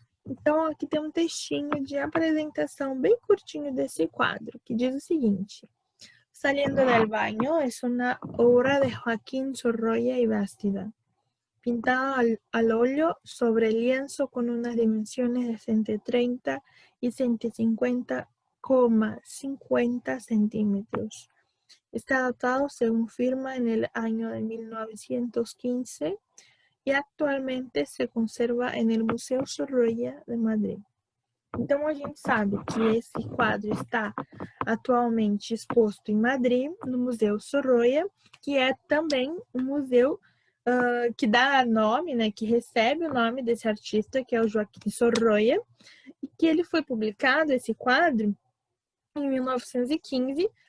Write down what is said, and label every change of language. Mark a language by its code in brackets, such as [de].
[pt] Então, aqui tem um textinho de apresentação bem curtinho desse quadro, que diz o seguinte: [es] Saliendo del Baño es una obra de Joaquín Sorolla y Bastida, pintada al óleo sobre lienzo con unas dimensiones de 130 y 150,50 centímetros. Está datado, según firma, en el año de 1915 y actualmente se conserva en el Museu Sorolla de Madrid. [pt] Então, a gente sabe que esse quadro está atualmente exposto em Madrid, no Museu Sorolla, que é também um museu que dá nome, né, que recebe o nome desse artista, que é o Joaquim Sorolla, e que ele foi publicado, esse quadro, em 1915.